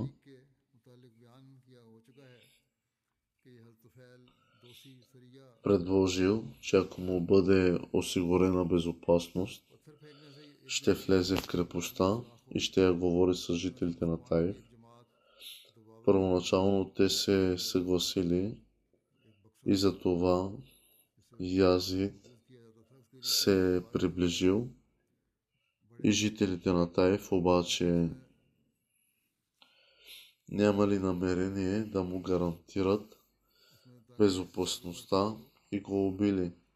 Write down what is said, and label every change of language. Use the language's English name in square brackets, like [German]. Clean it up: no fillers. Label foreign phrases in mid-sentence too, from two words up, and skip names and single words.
[Urdu] के मुतालिक बयान किया हो चुका है कि हज़रत तुफैल दोसी सरिया [Bulgarian] предложил, че ако му бъде осигурена безопасност, [Urdu] पत्थर फेंकने से [Bulgarian] ще влезе в крепостта и ще я говори с жителите на Таиф. Първоначално те се съгласили и за това Язид се е приближил и жителите на Таиф обаче нямали намерение да му гарантират безопасността и го убили.